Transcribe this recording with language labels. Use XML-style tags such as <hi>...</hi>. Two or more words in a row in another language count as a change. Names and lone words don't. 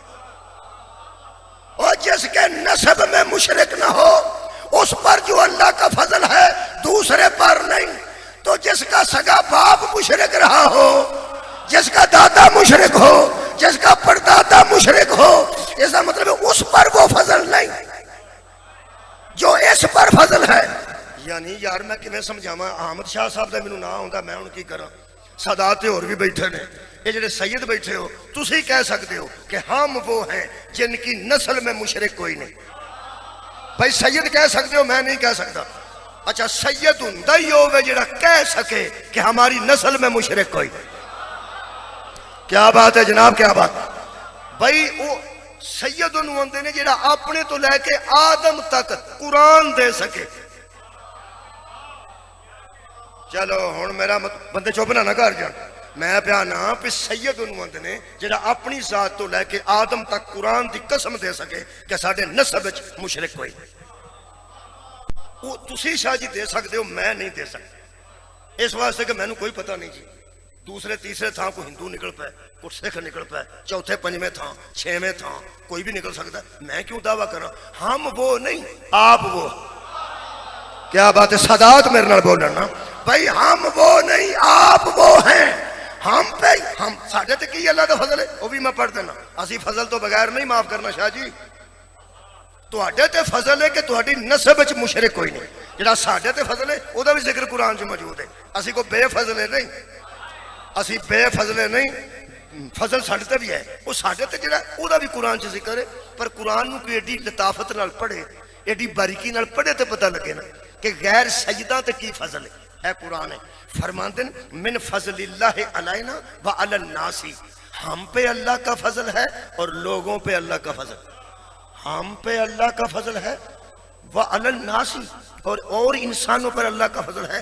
<ur>اور جس کے نسب میں مشرک نہ ہو اس پر جو اللہ کا فضل ہے دوسرے پر نہیں. تو جس کا سگا باپ مشرک رہا ہو، جس کا دادا مشرک ہو، جس کا پردادا مشرک ہو، اس کا مطلب ہے اس پر وہ فضل نہیں جو اس پر فضل ہے.</ur> <pa>یعنی یار میں کیویں سمجھاواں؟ احمد شاہ صاحب دا مینوں نہ ہوندا میں ہن کی کراں. سادات اور بھی بیٹھے نے، یہ جڑے سید بیٹھے ہو تسی کہہ سکتے ہو</pa> <ur>کہ ہم وہ ہیں جن کی نسل میں مشرک کوئی نہیں. بھائی سید کہہ سکتے ہو، میں نہیں کہہ سکتا.</ur> <pa>اچھا سید ہوندا ہی ہوے جڑا کہہ سکے کہ</pa> <ur>ہماری نسل میں مشرک کوئی نہیں. کیا بات ہے جناب، کیا بات.</ur> <pa>بھائی وہ سید انہوں ہوندے نے جڑا اپنے تو لے کے آدم تک قرآن دے سکے. چلو ہن میرا بندے چپ نہ کر جان، میں پیا نا پہ سید انہوں ہوندے نے جڑا اپنی ذات تو لے کے آدم تک قرآن دی قسم دے سکے کہ ساڈے نسب وچ مشرک کوئی نہیں. وہ تسی شاہ جی دے سکتے ہو، میں نہیں دے سکتا. اس واسطے کہ مینوں کوئی پتہ نہیں جی. دوسرے تیسرے تھان کو ہندو نکل پائے، کوئی سکھ نکل پائے، چوتھے پنجویں تھان، چھویں تھان کوئی بھی نکل سکتا ہے.</pa> <ur>میں کیوں دعویٰ کرا؟ ہم وہ نہیں، آپ وہ. کیا بات ہے؟</ur> <pa>سادات میرے نال بولن نا بھائی.</pa> <ur>ہم وہ نہیں، آپ وہ ہیں.</ur> <pa>ہم پہ ہم ساڈے تے کی اللہ دا فضل ہے وہ بھی میں پڑھ دینا. اسی فضل تو بغیر نہیں معاف کرنا شاہ جی. تواڈے تے فضل ہے کہ تہاڈی نسب وچ مشرک کوئی نہیں. جڑا ساڈے تے فضل ہے او دا بھی ذکر قرآن چ موجود ہے. اسی کو بے فضل نہیں، اسی بے فضل نہیں. فضل ساڈے تے بھی ہے، وہ ساڈے تے جڑا او دا بھی قرآن چ ذکر ہے. پر قرآن نو کوئی ایڈی لطافت نال پڑھے، ایڈی باریکی نال پڑھے تے پتہ لگے نا کہ غیر سجدہ تے کی فضل ہے. قرآن ہے فرماندن</pa> <ar>من فضل اللہ علینا وعلی الناس،</ar> <ur>ہم پہ اللہ کا فضل ہے اور لوگوں پہ اللہ کا فضل. ہم پہ اللہ کا فضل ہے</ur> <ar>وعلی الناس،</ar> <ur>اور انسانوں پر اللہ کا فضل ہے.</ur>